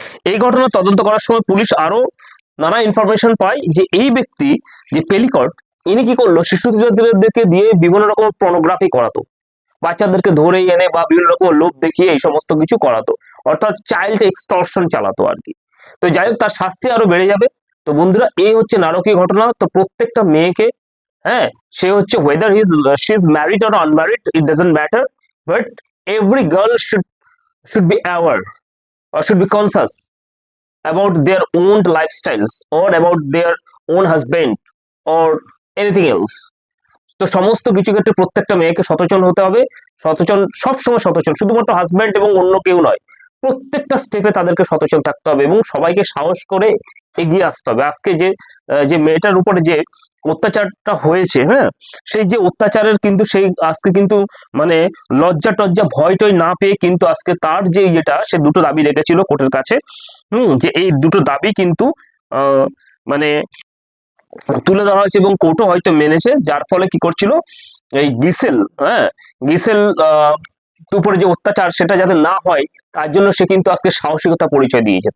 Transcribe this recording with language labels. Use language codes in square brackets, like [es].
[bn] এই ঘটনা তদন্ত করার সময় পুলিশ আরো নানা ইনফরমেশন পায় যে এই ব্যক্তি যে পেলিকট, ইনি কি করলো, শিশুদেরকে দিয়ে বিভিন্ন রকম পর্নোগ্রাফি করাতো, বাচ্চাদেরকে ধরে এনে বা বিভিন্ন রকম লোভ দেখিয়ে এই সমস্ত কিছু করাতো, অর্থাৎ চাইল্ড এক্সটর্শন চালাতো আর কি। তো যাই হোক, তার শাস্তি আরো বেড়ে যাবে। তো বন্ধুরা, এই হচ্ছে নারকীয় ঘটনা। তো প্রত্যেকটা মেয়েকে, হ্যাঁ, সে হচ্ছে [en] whether she is married or unmarried, it doesn't matter, but every girl should be aware or should be conscious about their own lifestyles or about their own husband or anything else. [bn] তো সমস্ত কিছু ক্ষেত্রে প্রত্যেকটা মেয়েকে সচেতন হতে হবে। সচেতন, সবসময় সচেতন, শুধুমাত্র হাজব্যান্ড এবং অন্য কেউ নয়, প্রত্যেকটা স্টেপে তাদেরকে সচেতন থাকতে হবে এবং সবাইকে সাহস করে এগিয়ে আসতে হবে। আজকে যে মেয়েটার উপরে যে অত্যাচারটা হয়েছে, হ্যাঁ, সেই যে অত্যাচারের কিন্তু সেই আজকে কিন্তু মানে লজ্জা টজ্জা ভয় টয় না পেয়ে কিন্তু আজকে তার যে ইয়েটা, সে দুটো দাবি রেখেছিল কোর্টের কাছে, যে এই দুটো দাবি কিন্তু মানে তুলে ধরা হয়েছে এবং কোর্টও হয়তো মেনেছে, যার ফলে কি করছিল, এই গিসেল, হ্যাঁ, গিসেল উপরে যে অত্যাচার সেটা যাতে না হয় তার জন্য সে কিন্তু আজকে সাহসিকতা পরিচয় দিয়েছে।